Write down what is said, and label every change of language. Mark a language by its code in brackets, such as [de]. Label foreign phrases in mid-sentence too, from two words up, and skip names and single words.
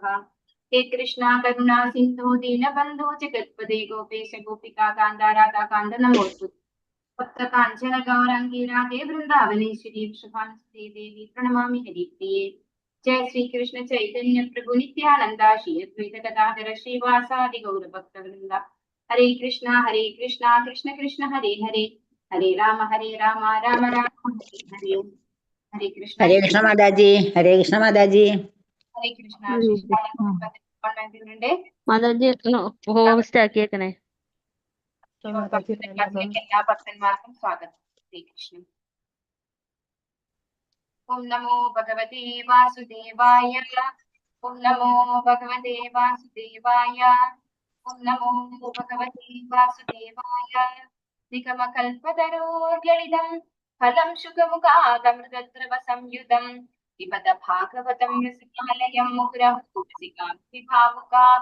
[sa] हे कृष्णा करुणा सिन्धु दीनबन्धो जगत्पते गोपेश गोपिका कान्त राधाकान्त नमोऽस्तुते। भक्तकाञ्चन गौराङ्गी राधे वृन्दावनेश्वरी वृषभानुसुते देवी प्रणमामि हरिप्रिये। जय श्री कृष्ण चैतन्य प्रभु नित्यानंद श्री अद्वैत गदाधर श्रीवासादि गौरभक्तवृन्द। हरे कृष्णा कृष्ण कृष्ण हरे हरे हरे राम राम राम हरे हरे। हरे कृष्ण [ml] മാതാജി. ഹരേ കൃഷ്ണ മാതാജി. हरे कृष्ण മാതാജി ഹോസ്റ്റ് ആക്കിയേക്കണേ. എല്ലാ ഭക്തന്മാർക്കും സ്വാഗതം. ഹരേ കൃഷ്ണ. [sa] ओम नमो भगवते वासुदेवाय। ओम नमो भगवते वासुदेवाय। ओम नमो भगवते वासुदेवाय। निगमकल्पतरोर्गलितं फलं शुकमुखादमृतद्रव संयुतं पिबत भागवतं रसमालयं मुहुरः रसिकाः विभावुकाः।